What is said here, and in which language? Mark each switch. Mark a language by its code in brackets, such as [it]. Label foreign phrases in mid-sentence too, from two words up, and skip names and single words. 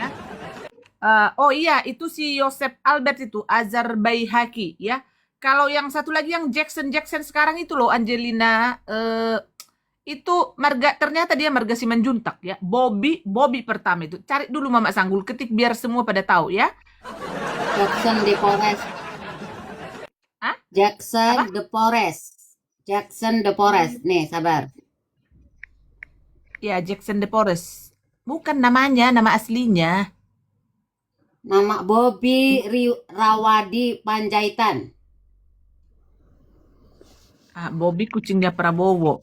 [id] Oh iya, itu si Yosef Albert itu, Azhar Baihaqi ya. Kalau yang satu lagi yang Jackson sekarang itu loh, Angelina itu ternyata dia Marga Simanjuntak ya. Bobby pertama itu. Cari dulu Mama Sanggul, ketik biar semua pada tahu ya. Jackson de Porres. Hah? Jackson de Porres. Nih, sabar. Ya, Jackson de Porres. Bukan namanya, nama aslinya. Nama Bobby Rawadi Panjaitan. Bobby kucingnya Prabowo.